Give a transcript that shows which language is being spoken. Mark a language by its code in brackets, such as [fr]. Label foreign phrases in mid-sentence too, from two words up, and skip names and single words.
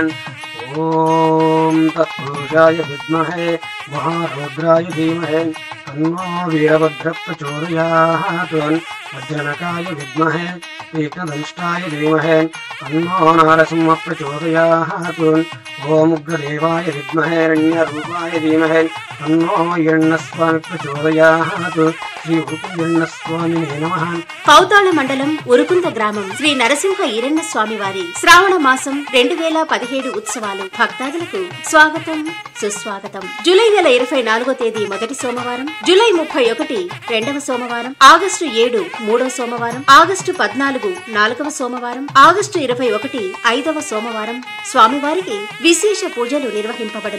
[sa] ओम तत्पुरुषाय विद्महे महारुद्राय धीमहि तन्नो वीरभद्रः प्रचोदयात्। वज्रनकाय विद्महे एकदंष्टाय धीमहि तन्नो नरसिंहः प्रचोदयात्। ओम उग्रदेवाय विद्महे हिरण्यरूपाय धीमहि तन्नो हिरण्यस्वामी प्रचोदयात्। శ్రీ ఉరుకుంద స్వామి నమః. [te] పౌతాళ మండలం ఉరుకుంద గ్రామం శ్రీ నరసింహ ఈరన్న స్వామి వారి శ్రావణ మాసం 2017 ఉత్సవాలు భక్తాదులకు స్వాగతం సుస్వాగతం. జూలై నెల 24వ తేదీ మొదటి సోమవారం, జూలై 31 రెండవ సోమవారం, ఆగస్టు 7 మూడవ సోమవారం, ఆగస్టు 14 నాలుగవ సోమవారం, ఆగస్టు 21 ఐదవ సోమవారం స్వామివారికి విశేష పూజలు నిర్వహింపబడను.